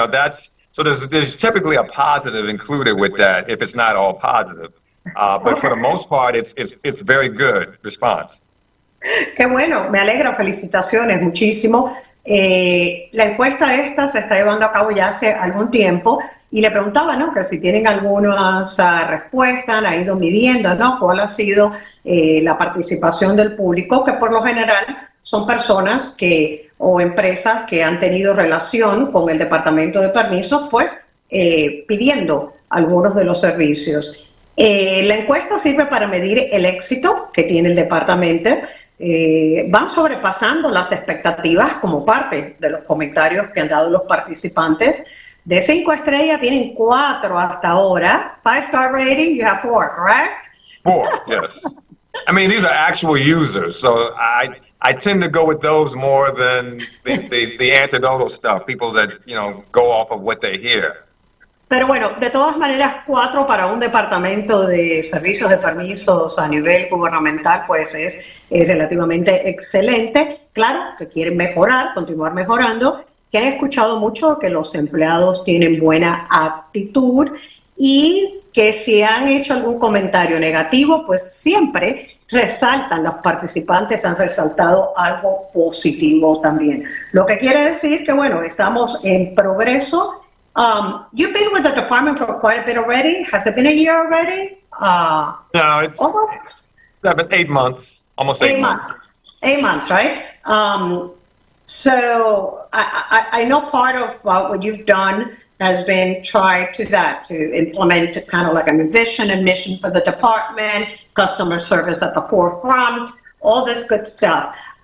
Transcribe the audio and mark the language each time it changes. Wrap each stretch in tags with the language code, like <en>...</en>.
<en>There's typically a positive included with that if it's not all positive. But for the most part, it's very good response.</en> <es>Qué bueno, me alegra, felicitaciones, muchísimo. La encuesta esta se está llevando a cabo ya hace algún tiempo y le preguntaba, ¿no?, que si tienen algunas respuestas, ha ido midiendo, ¿no?, cuál ha sido la participación del público, que por lo general son personas o empresas que han tenido relación con el Departamento de Permisos, pues pidiendo algunos de los servicios. La encuesta sirve para medir el éxito que tiene el Departamento. Van sobrepasando las expectativas como parte de los comentarios que han dado los participantes. De 5 estrellas tienen 4 hasta ahora.</es> <en>5-star rating, you have 4, correct? 4, yes. I mean, these are actual users, so I tend to go with those more than the anecdotal stuff, people that, go off of what they hear.</en> <es>Pero bueno, de todas maneras, 4 para un departamento de servicios de permisos a nivel gubernamental, pues es relativamente excelente. Claro que quieren mejorar, continuar mejorando, que han escuchado mucho que los empleados tienen buena actitud y que si han hecho algún comentario negativo, pues siempre resaltan, los participantes han resaltado algo positivo también. Lo que quiere decir que, bueno, estamos en progreso.</es> <en>You've been with the department for quite a bit already. Has it been a year already? No, it's 8 months, almost 8 months. 8 months, right? So I know part of what you've done has been try to implement kind of like a vision and mission for the department, customer service at the forefront, all this good stuff.</en>